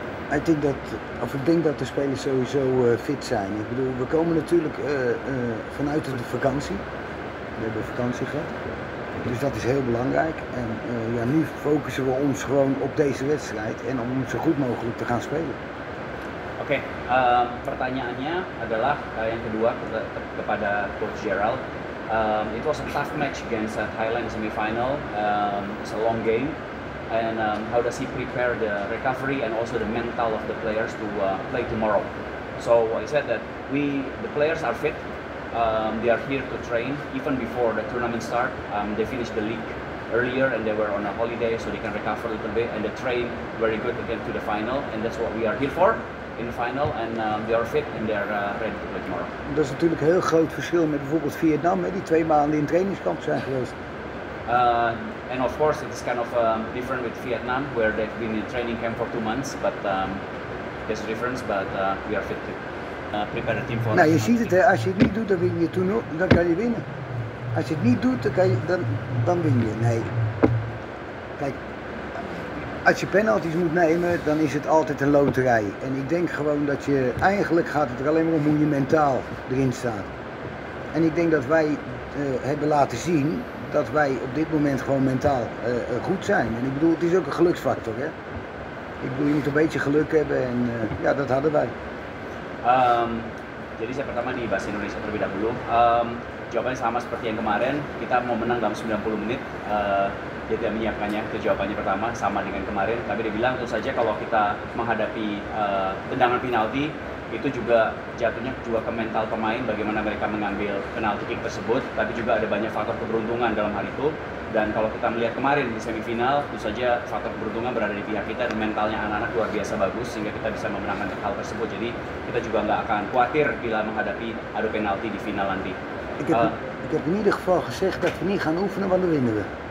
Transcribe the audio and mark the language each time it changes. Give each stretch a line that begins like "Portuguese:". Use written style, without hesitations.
Dutch: Ik denk dat de spelers sowieso fit zijn. Ik bedoel, we komen natuurlijk vanuit de vakantie. We hebben vakantie gehad. Dus dat is heel belangrijk. En ja, nu focussen we ons gewoon op deze wedstrijd en om zo goed mogelijk te gaan spelen.
Indonesian: Oke, pertanyaannya adalah yang kedua kepada Coach Gerald.
English: It was a tough match against Thailand semi-final. It's a long game. And how does he prepare the recovery and also the mental of the players to play tomorrow? So he said that the players are fit. They are here to train even before the tournament start. They finished the league earlier and they were on a holiday so they can recover a little bit and they train very good to get to the final and that's what we are here for in the final and they are fit and they are ready to play tomorrow.
Dutch: Dat is natuurlijk een heel groot verschil met bijvoorbeeld Vietnam, hè, die 2 maanden in trainingskamp zijn geweest.
English: And of course it's kind of different with Vietnam where they've been in training camp for 2 months but there's a difference but we are fit to prepare the team for.
Dutch: Nou, je ziet het, hè, als je het niet doet, dan win je toernooi, dan kan je winnen. Als je het niet doet, dan win je. Nee. Kijk, als je penalties moet nemen, dan is het altijd een loterij. En ik denk gewoon dat je, eigenlijk gaat het er alleen maar om hoe je mentaal erin staat. En ik denk dat wij hebben laten zien dat wij op dit moment gewoon mentaal goed zijn. En ik bedoel, het is ook een geluksfactor, hè. Ik bedoel, je moet een beetje geluk hebben en ja, dat hadden wij.
Indonesian: Jadi saya pertama di bahasa Indonesia terlebih dahulu. Jawabannya sama seperti yang kemarin, kita mau menang dalam 90 menit. Dia tidak menyiapkannya, itu jawabannya pertama sama dengan kemarin. Tapi dia bilang tentu saja kalau kita menghadapi tendangan penalti itu juga jatuhnya juga ke mental pemain bagaimana mereka mengambil penalti kick tersebut. Tapi juga ada banyak faktor keberuntungan dalam hal itu. Dan kalau kita melihat kemarin di semifinal, tentu saja faktor keberuntungan berada di pihak kita dan mentalnya anak-anak luar biasa bagus sehingga kita bisa memenangkan hal tersebut. Jadi kita juga nggak akan khawatir bila menghadapi adu penalti di final nanti.
Dutch: Ik heb in ieder geval gezegd dat we niet gaan oefenen, want dan winnen we.